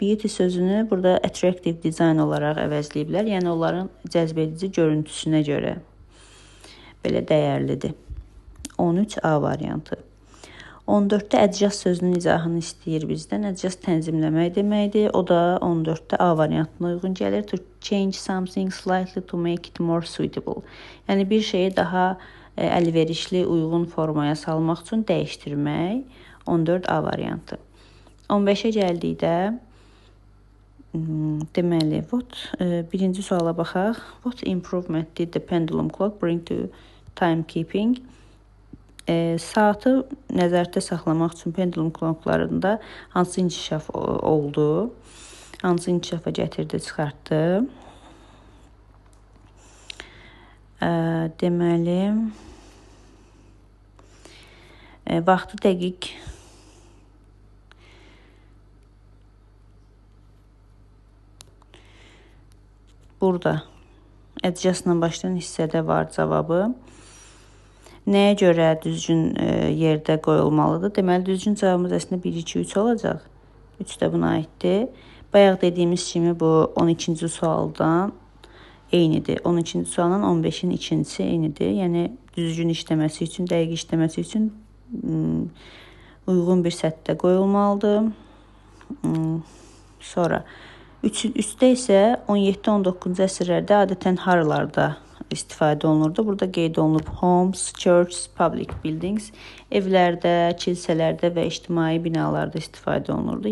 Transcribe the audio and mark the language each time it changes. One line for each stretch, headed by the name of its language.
Azerbaijani: Beauty sözünü burada
English: attractive design
Azerbaijani: olaraq əvəzləyiblər. Yəni onların cəzbedici görüntüsünə görə belə dəyərlidir. 13A variantı. 14-də adjust sözünün izahını istəyir bizdən. Adjust tənzimləmək deməkdir. O da 14-də A variantına uyğun gəlir.
English: To change something slightly to make it more suitable.
Azerbaijani: Yəni bir şeyi daha əlverişli, uyğun formaya salmaq üçün dəyişdirmək. 14A variantı. 15-ə gəldikdə deməli, birinci suala baxaq.
English: What improvement did the pendulum clock bring to timekeeping?
Azerbaijani: Saatı nəzərdə saxlamaq üçün pendulum clocklarında hansı inkişaf oldu? Hansı inkişafa gətirdi, çıxartdı? Deməli, vaxtı dəqiq burada adjustla başlayan hissədə var cavabı. Nəyə görə düzgün yerdə qoyulmalıdır? Deməli, düzgün cavabımız əslində 1, 2, 3 olacaq. 3 də buna aiddir. Bayaq dediyimiz kimi bu 12-ci sualdan eynidir. 12-ci sualdan 15-in ikincisi eynidir. Yəni, düzgün işləməsi üçün, dəqiq işləməsi üçün uyğun bir səthdə qoyulmalıdır. Sonra Üstdə isə 17-19-cu əsrlərdə adətən haralarda istifadə olunurdu. Burada qeyd olunub
English: homes, churches, public buildings,
Azerbaijani: evlərdə, kilsələrdə və ictimai binalarda istifadə olunurdu.